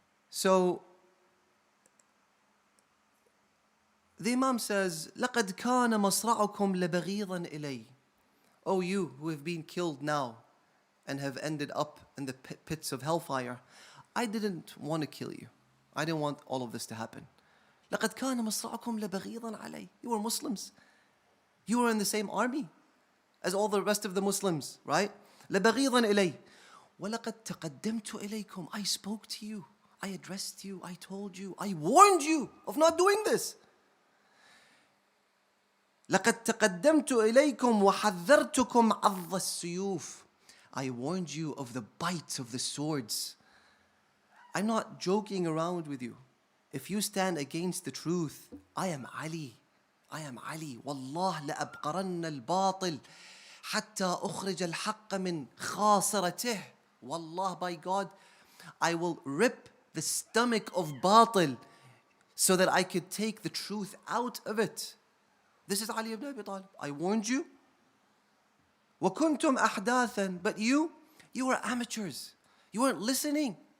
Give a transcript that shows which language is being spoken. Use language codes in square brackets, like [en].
[en] So, the Imam says, [ar] لَقَدْ كَانَ مَصْرَعُكُمْ لَبَغِيضًا إِلَيْهِ. [en] Oh, you who have been killed now and have ended up in the pits of hellfire, I didn't want to kill you. I didn't want all of this to happen. [ar] لَقَدْ كَانَ مَصْرَعُكُمْ لَبَغِيضًا عَلَيْهِ. [en] You were Muslims. You were in the same army as all the rest of the Muslims, right? [ar] لَبَغِيضًا إِلَيْهِ وَلَقَدْ تَقَدَّمْتُ إِلَيْكُمْ. [en] I spoke to you. I addressed you. I told you. I warned you of not doing this. [ar] لَقَدْ تَقَدَّمْتُ إِلَيْكُمْ وَحَذَّرْتُكُمْ عَضَّ السُّيُوفِ. [en] I warned you of the bites of the swords. I'm not joking around with you. If you stand against the truth, I am Ali. I am Ali. [ar] والله لأبقرن الباطل حتى أخرج الحق من خاصرته. [en] Wallah, by God, I will rip the stomach of batil so that I could take the truth out of it. This is Ali ibn Abi Talib. I warned you. [ar] وَكُنْتُمْ أَحْدَاثًا. [en] But you were amateurs. You weren't listening.